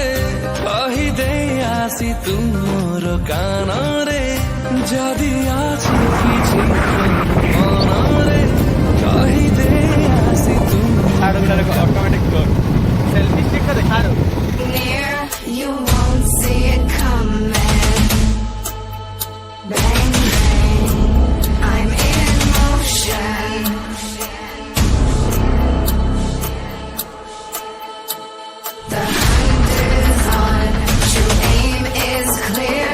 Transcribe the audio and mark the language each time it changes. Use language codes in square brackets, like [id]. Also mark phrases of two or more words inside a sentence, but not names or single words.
[or] କହିଦେଇ ଆସି ତୁମର କାନରେ ଯଦି ଅଛି କିଛି ମନରେ କହିଦେଇ ଆସି [en] automatic selfie stick [hi] का दिखा रहे हो [en] You won't see it coming. Bang, bang, I'm in motion. The hunt is on, true aim is clear.